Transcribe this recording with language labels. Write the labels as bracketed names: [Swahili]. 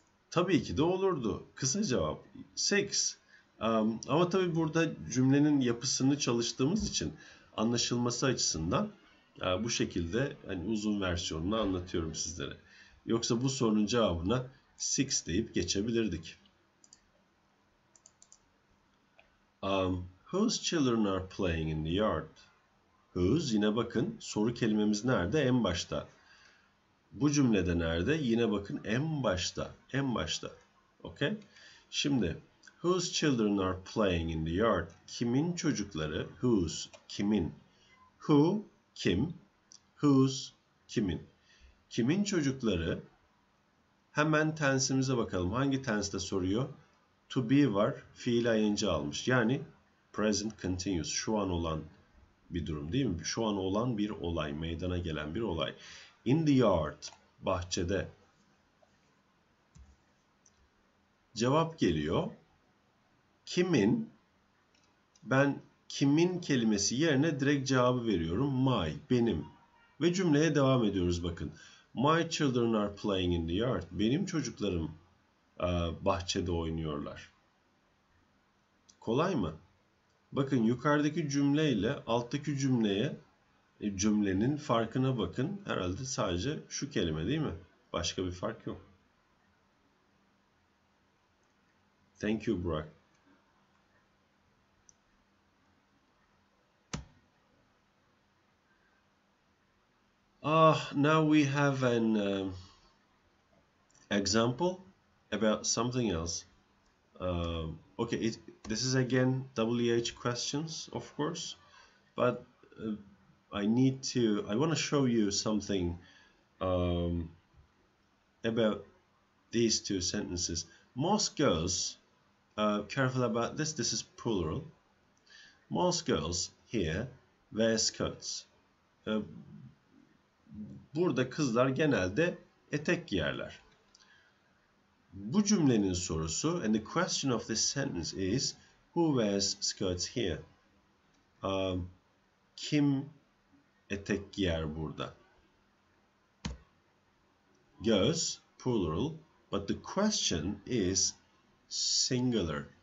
[Turkish] Tabii ki de olurdu. Kısa cevap 6. Ama tabii burada cümlenin yapısını çalıştığımız için anlaşılması açısından bu şekilde hani uzun versiyonunu anlatıyorum sizlere. Yoksa bu sorunun cevabına 6 deyip geçebilirdik. [English] Whose children are playing in the yard? [Turkish] Whose, yine bakın soru kelimemiz nerede? En başta. Bu cümlede nerede? Yine bakın en başta. En başta. Okay? [English] Şimdi whose children are playing in the yard? [Turkish] Kimin çocukları? Whose, kimin. Who, kim. Whose, kimin. Kimin çocukları? Hemen tensimize bakalım. Hangi tenste soruyor? To be var. Fiil ing almış. Yani present continuous. Şu an olan bir durum değil mi? Şu an olan bir olay. Meydana gelen bir olay. [English] In the yard. [Turkish] Bahçede. Cevap geliyor. Kimin? Ben kimin kelimesi yerine direkt cevabı veriyorum. My, benim. Ve cümleye devam ediyoruz bakın. [English] My children are playing in the yard. [Turkish] Benim çocuklarım bahçede oynuyorlar. Kolay mı? Bakın yukarıdaki cümleyle alttaki cümlenin farkına bakın. Herhalde sadece şu kelime değil mi? Başka bir fark yok. [English] Thank you, Burak. Now we have an example about something else. Okay, this is again WH questions, of course, but I want to show you something about these two sentences. Most girls, careful about this, this is plural. Most girls here wear skirts. [Turkish] Burada kızlar genelde etek giyerler. Bu cümlenin sorusu, [English] and the question of this sentence is, who wears skirts here? [Turkish] Kim etek giyer burada? [English] Girls, plural, but the question is singular.